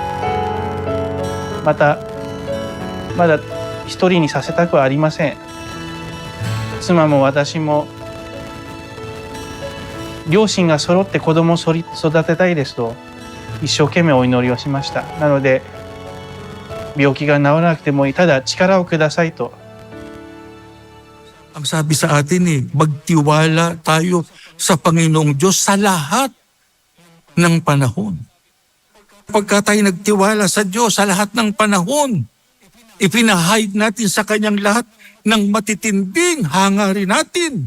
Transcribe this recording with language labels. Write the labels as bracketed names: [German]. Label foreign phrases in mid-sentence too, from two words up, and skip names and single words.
[Japanese] まだ一人にさせたくはありません。妻も私も両親が揃って子供を育てたいですと一生懸命お祈りをしました。なので病気が治らなくてもいい、ただ力をくださいと。 [Filipino] Ang sabi sa atin magtiwala tayo sa Panginoong Diyos sa lahat ng panahon. Pagka tayo nagtiwala sa Diyos sa lahat ng panahon, ipinahayag natin sa Kanyang lahat ng matitinding hangarin natin.